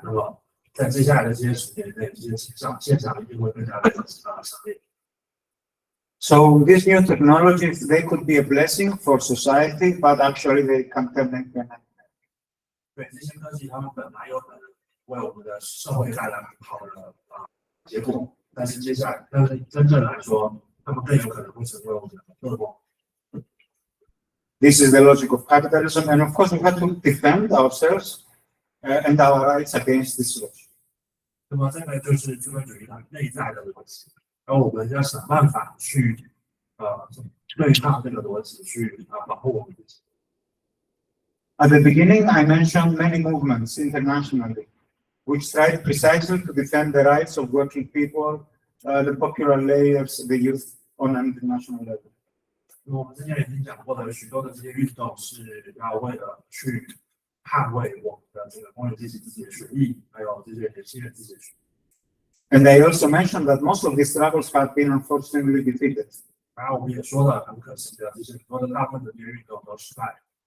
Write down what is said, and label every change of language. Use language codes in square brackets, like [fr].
[zh] 那么在接下来的这些10年内，这些现象一定会更加的强烈。 [en] So these new technologies, they could be a blessing for society, but actually they can turn into an nightmare. [zh] 对，这些科技它们本来有可能为我们的社会带来很好的结果，但是真正来说，它们更有可能会成为我们的恶魔。 [en] This is the logic of capitalism, and of course we have to defend ourselves and our rights against this logic. [zh] 那么这个就是资本主义它内在的逻辑，而我们要想办法去对抗这个逻辑，去保护我们自己。 [en] At the beginning, I mentioned many movements internationally, which tried precisely to defend the rights of working people, the popular layers, the youth on an international level. [zh] 我们之前已经讲过的许多的这些运动是要为了去捍卫我们的这个工人阶级自己的权益，还有这些年轻人自己的权益。 [en] And I also mentioned that most of these struggles have been unfortunately defeated. [zh] 然后我们也说了，很可惜的，这些很多的大部分的这些运动都失败了。